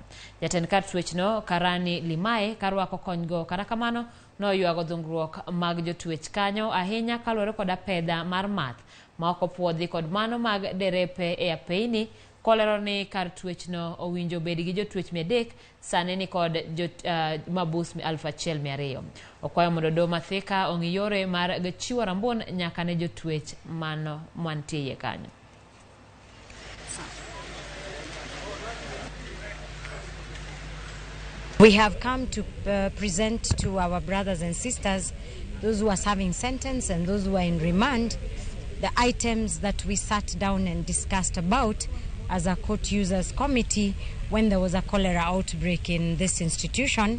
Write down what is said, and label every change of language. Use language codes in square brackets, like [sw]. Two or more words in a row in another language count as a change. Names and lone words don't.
[luo] Jatend kar twech no Karani Limaye karwako konygo kata kamano noywago dhungruok mag jotwech kanyo ahinya kaluwore kod apedha mar math ma ok opuodhi kod mano mag derepe e apeini. Kolero ni kar twech no owinjo bed gi jotwech 300 sani ni kod mabus 1200. Okwayo mondo doho ma Thika ong'i yore mar chiwo rambun nyaka ne jotwech mantie kanyo. [en] We have come to present to our brothers and sisters, those who are serving sentence and those who are in remand, the items that we sat down and discussed about as a court users committee when there was a cholera outbreak in this institution.